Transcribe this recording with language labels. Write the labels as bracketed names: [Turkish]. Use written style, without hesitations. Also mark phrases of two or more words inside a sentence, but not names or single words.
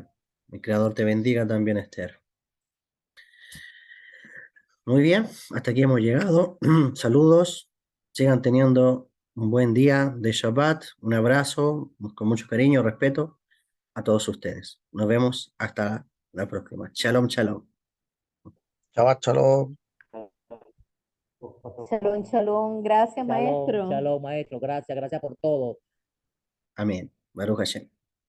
[Spanish] El Creador te bendiga también, Esther. Muy bien, hasta aquí hemos llegado. Saludos. Sigan teniendo un buen día de Shabbat. Un abrazo con mucho cariño, respeto a todos ustedes. Nos vemos hasta la próxima. [Hebrew] שלום, שלום. שבת שלום. שלום, שלום. [Spanish] Gracias, Shalom, maestro. shalom, maestro. Gracias, gracias por todo. Amén. [Hebrew] ברוך השם.